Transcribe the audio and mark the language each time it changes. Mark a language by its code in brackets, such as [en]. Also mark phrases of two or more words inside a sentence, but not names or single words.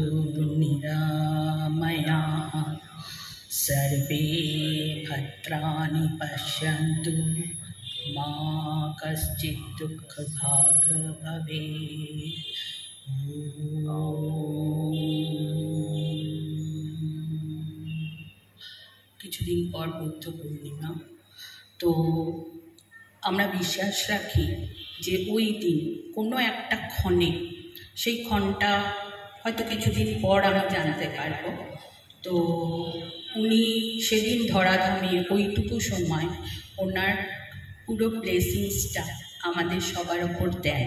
[sa] निरामयाः, सर्वे भद्राणि पश्यन्तु, मा कश्चित् दुःखभाग् भवेत्। [bn] কিছুদিন পর বুদ্ধ পূর্ণিমা। তো আমরা বিশ্বাস রাখি যে ওই দিন কোনো একটা ক্ষণে, সেই ক্ষণটা হয়তো কিছুদিন পর আমরা জানতে পারবো, তো উনি সেদিন ধরাধামে ওইটুকু সময় ওনার পুরো ব্লেসিংসটা আমাদের সবার ওপর দেন।